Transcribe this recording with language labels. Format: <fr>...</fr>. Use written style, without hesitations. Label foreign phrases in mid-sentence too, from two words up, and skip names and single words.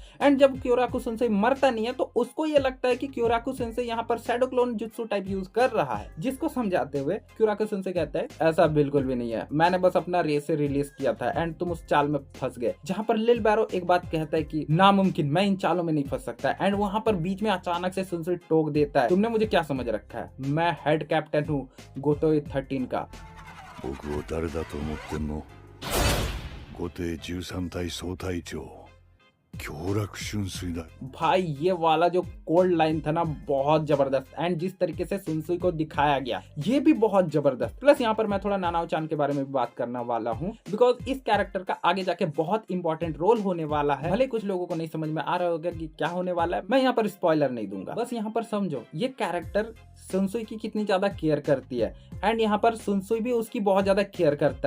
<hi>एंड जब क्यूराकु सुनसुई मरता नहीं है तो उसको ये लगता है कि क्यूराकु सुनसुई यहाँ पर</hi> <en>shadow clone</en> <hi>जुत्सु</hi> <en>type use</en> <hi>कर रहा है, जिसको समझाते हुए क्यूराकु सुनसुई कहता है ऐसा बिल्कुल भी नहीं है, मैंने बस अपना रे से रिलीज किया था एंड तुम उस चाल में फंस गए। जहां पर लिल बैरो एक बात कहता है कि नामुमकिन, मैं इन चालों में नहीं फंस सकता, एंड वहां पर बीच में अचानक से सुनसुई टोक देता है, तुमने मुझे क्या समझ रखा है, मैं</hi> <en>head captain</en> <hi>हूँ गोतोई 13 का।</hi> <ja>僕を誰だと思ってんの。後手13隊総隊長強楽春水だ。</ja> <hi>भाई ये वाला जो</hi> <en>cold line</en> <hi>था ना बहुत जबरदस्त, एंड जिस तरीके से सुनसुई को दिखाया गया ये भी बहुत जबरदस्त। प्लस यहाँ पर मैं थोड़ा नानाओ-चान के बारे में भी बात करने वाला हूँ, बिकॉज इस कैरेक्टर का आगे जाके बहुत</hi> <en>important role</en> <hi>होने वाला है। भले कुछ लोगों को नहीं समझ में आ रहा होगा कि क्या होने वाला है, मैं यहाँ पर स्पॉइलर नहीं दूंगा, बस यहाँ पर समझो ये कैरेक्टर सुनसुई की कितनी ज्यादा केयर करती है, एंड यहाँ पर सुनसुई भी उसकी बहुत ज्यादा केयर करता है।</hi>